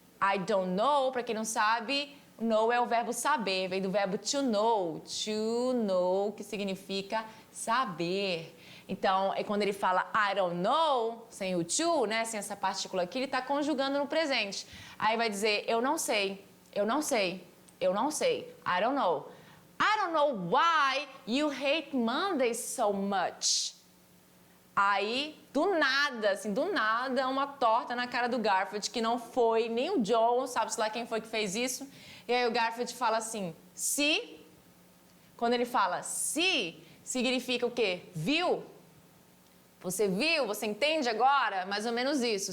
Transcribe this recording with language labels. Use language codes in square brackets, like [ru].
[en] I don't know, [pt] para quem não sabe... Know é o verbo saber, vem do verbo to know, que significa saber. Então, é quando ele fala [en] I don't know, [pt] sem o to, né, sem essa partícula aqui, ele está conjugando no presente. Aí vai dizer, eu não sei, eu não sei, eu não sei, [en] I don't know. I don't know why you hate Mondays so much. [pt] Aí, do nada, uma torta na cara do Garfield, que não foi nem o John, sabe-se lá quem foi que fez isso. E aí o Garfield fala assim, se, quando ele fala se, significa o quê? Viu? Você viu? Você entende agora? Mais ou menos isso.